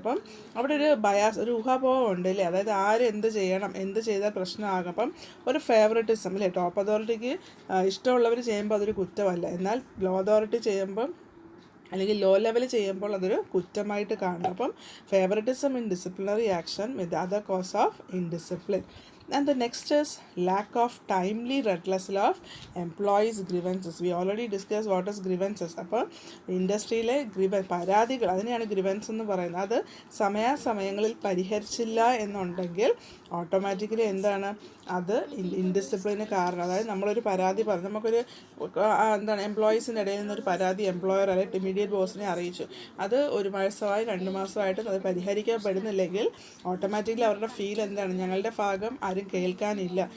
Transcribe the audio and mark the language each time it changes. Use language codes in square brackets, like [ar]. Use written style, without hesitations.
[ml] അപ്പം അവിടെ ഒരു ബയാസ്, ഒരു ഊഹാപോഹം ഉണ്ട് അല്ലേ, അതായത് ആര് എന്ത് ചെയ്യണം, എന്ത് ചെയ്താൽ പ്രശ്നമാകും. അപ്പം ഒരു ഫേവറിറ്റിസം അല്ലേ, ടോപ്പ് അതോറിറ്റിക്ക് ഇഷ്ടമുള്ളവർ ചെയ്യുമ്പോൾ അതൊരു കുറ്റമല്ല, എന്നാൽ ലോ അതോറിറ്റി ചെയ്യുമ്പം അല്ലെങ്കിൽ ലോ ലെവൽ ചെയ്യുമ്പോൾ അതൊരു കുറ്റമായിട്ട് കാണും. അപ്പം [en] Favouritism in disciplinary action with other cause of indiscipline. And the next is lack of timely redressal of employees' grievances. We already discussed what is grievances. [ml] അപ്പോൾ ഇൻഡസ്ട്രിയിലെ പരാതികൾ, അതിനെയാണ് ഗ്രിവൻസ് എന്ന് പറയുന്നത്. അത് സമയാസമയങ്ങളിൽ പരിഹരിച്ചില്ല എന്നുണ്ടെങ്കിൽ ഓട്ടോമാറ്റിക്കലി എന്താണ്, അത് ഇൻഡിസിപ്ലിന് കാരണം. അതായത് നമ്മളൊരു പരാതി പറഞ്ഞു, നമുക്കൊരു എന്താണ് എംപ്ലോയീസിൻ്റെ ഇടയിൽ നിന്നൊരു പരാതി എംപ്ലോയർ അല്ലെങ്കിൽ ഇമ്മീഡിയറ്റ് ബോസിനെ അറിയിച്ചു, അത് 1 മാസമായി 2 മാസമായിട്ടും അത് പരിഹരിക്കപ്പെടുന്നില്ലെങ്കിൽ ഓട്ടോമാറ്റിക്കലി അവരുടെ ഫീൽ എന്താണ്, ഞങ്ങളുടെ ഭാഗം ആരും കേൾക്കാനില്ല.